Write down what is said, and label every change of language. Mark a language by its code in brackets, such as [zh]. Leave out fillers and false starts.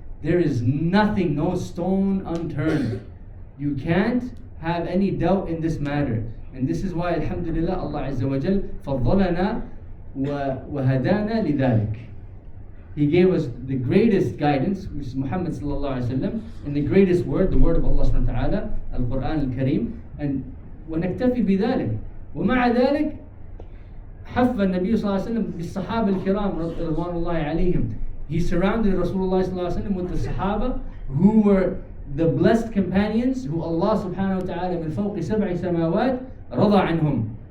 [en] There is nothing, no stone unturned. You can't have any doubt in this matter. And this is why, alhamdulillah, Allah Azza wa Jal [ar] فَضَّلَنَا وَهَدَانَا لِذَلِكَ. [en] He gave us the greatest guidance, which is Muhammad sallallahu alaihi wasallam, and the greatest word, the word of Allah subhanahu wa ta'ala, Al-Quran Al-Kareem. [ar] And ونكتفي بذلك. ومع ذلك حف النبي صلى الله عليه وسلم بالصحابة الكرام رضوان الله عليهم. [en] He surrounded Rasulullah sallallahu alaihi wasallam with the Sahaba who were the blessed companions who Allah subhanahu wa ta'ala [ar] من فوق سبع سماوات رضى عنهم.